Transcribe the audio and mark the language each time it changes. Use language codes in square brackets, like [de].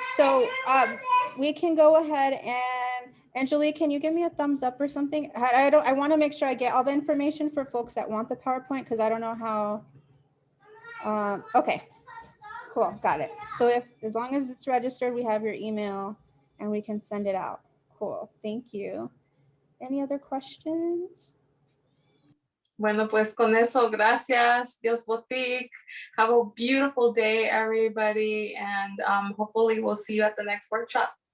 [en] So we can go ahead and Angelique, can you give me a thumbs up or something? I want to make sure I get all the information for folks that want the PowerPoint, because I don't know how. Okay. Cool. Got it. So as long as it's registered, we have your email and we can send it out. Cool. Thank you. Any other questions? [es] Bueno, pues con eso, gracias, Dios Boutique. [en] Have a beautiful day, everybody. And hopefully we'll see you at the next workshop.